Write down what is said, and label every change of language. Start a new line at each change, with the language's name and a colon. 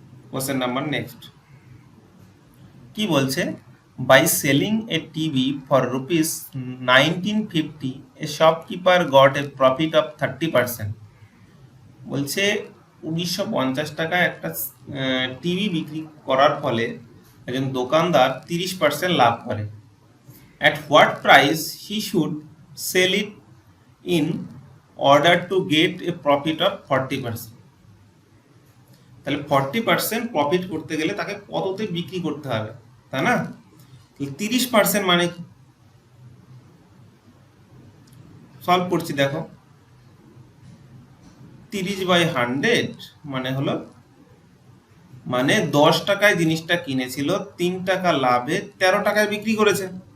English: question number next
Bangla: কি বলছে,
English: By selling a TV for rupees 1950 a shopkeeper got a profit of 30%।
Bangla: বলছে 1950 টাকায় একটা টিভি বিক্রি করার ফলে একজন দোকানদার 30% লাভ করে।
English: at what price he should sell it in order to get a profit of 40%।
Bangla: তাহলে 40% প্রফিট করতে গেলে তাকে কততে বিক্রি করতে হবে, তাই না? 30% মানে কি, সলভ করছি দেখো, 30/100 মানে হলো, মানে 10 টাকায় জিনিসটা কিনেছিল, 3 টাকা লাভে 13 টাকায় বিক্রি করেছে।